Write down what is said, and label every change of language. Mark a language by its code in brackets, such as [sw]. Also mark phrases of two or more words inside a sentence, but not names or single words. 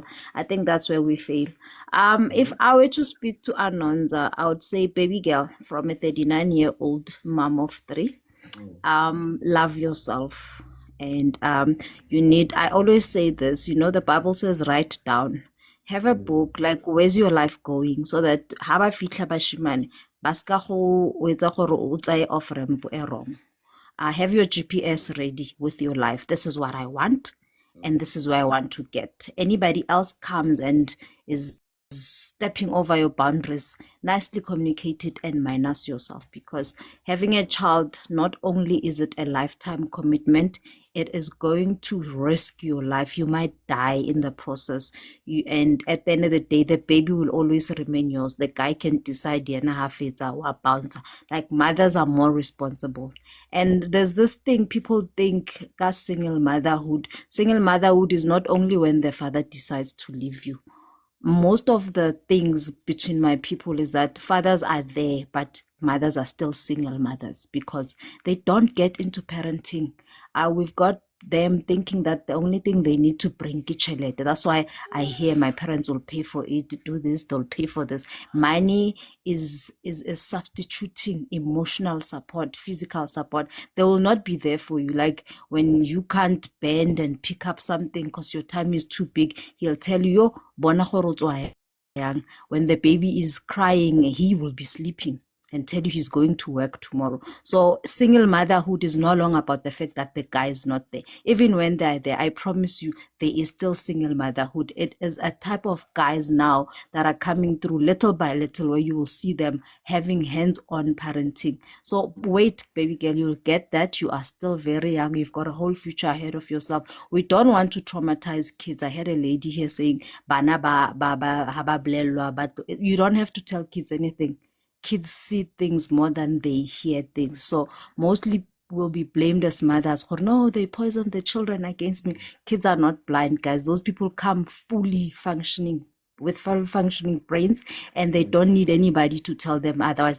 [en] I think that's where we fail. If I were to speak to Anonza, I would say, baby girl, from a 39-year-old mom of three, love yourself. And you need, I always say this, the Bible says write down. Have a book, like where's your life going, so that [st] ha ba fitlha bashimane ba ska go etsa gore o tsaye [en] off ramp e wrong. Have your GPS ready with your life. This is what I want, and this is where I want to get. Anybody else comes and is stepping over your boundaries, nicely communicate it and minus yourself, because having a child, not only is it a lifetime commitment, it is going to risk your life. You might die in the process. And at the end of the day, the baby will always remain yours. The guy can decide [st] yena ha fetsa wa [en] bouncer. Like, mothers are more responsible. And there's this thing people think, single motherhood is not only when the father decides to leave you. most of the things between my people is that fathers are there, but mothers are still single mothers because they don't get into parenting. We've got them thinking that the only thing they need to bring kitchen. That's why I hear my parents will pay for it, do this, they'll pay for this. Money is substituting emotional support, physical support. They will not be there for you. Like when you can't bend and pick up something because your time is too big, he'll tell you, [st] "Yo, bona gore o tswa yang." [en] When the baby is crying, he will be sleeping and tell you he's going to work tomorrow. So single motherhood is no longer about the fact that the guy is not there. Even when they're there, I promise you, there is still single motherhood. It is a type of guys now that are coming through little by little where you will see them having hands-on parenting. So wait, baby girl, you'll get that. You are still very young. You've got a whole future ahead of yourself. We don't want to traumatize kids. I had a lady here saying, [st] "Bana ba haba blelwa," [en] but you don't have to tell kids anything. Kids see things more than they hear things. So mostly will be blamed as mothers. Or no, they poisoned the children against me. Kids are not blind, guys. Those people come fully functioning with fully functioning brains, and they don't need anybody to tell them otherwise.